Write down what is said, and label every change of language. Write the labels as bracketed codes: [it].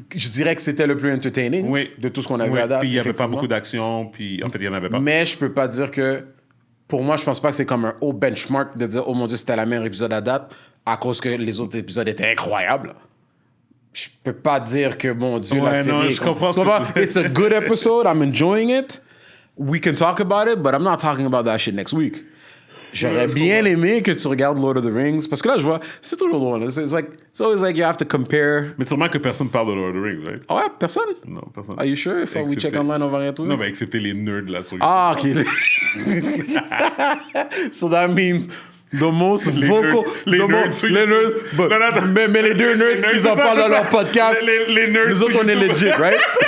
[fr] Je dirais que c'était le plus entertaining de tout ce qu'on a vu à date. Puis il n'y avait pas beaucoup d'action, puis en fait, il n'y en avait pas. Mais je peux pas dire que... Pour moi, je pense pas que c'est comme un haut benchmark de dire « Oh mon Dieu, c'était le meilleur épisode à date » à cause que les autres épisodes étaient incroyables. Je peux pas dire que, mon Dieu, la série... Non, je comprends ce que tu... [en] It's a good episode. I'm enjoying it. We can talk about it, but I'm not talking about that shit next week. [fr] J'aurais bien aimé que tu regardes Lord of the Rings. Parce que là, je vois, c'est toujours loin. [en] It's always like you have to compare. [fr] Mais sûrement que personne parle de Lord of the Rings, right? Ah ouais, personne? Non, personne. [en] Are you sure? If we check online, [fr] on va rien trouver? Non, mais excepté les nerds là sur YouTube. Ah, OK. [en] So that means the most vocal... [fr] Les nerds sur les nerds, mais les deux nerds qui en parlent dans leur podcast, les nerds nous autres, on est legit, right?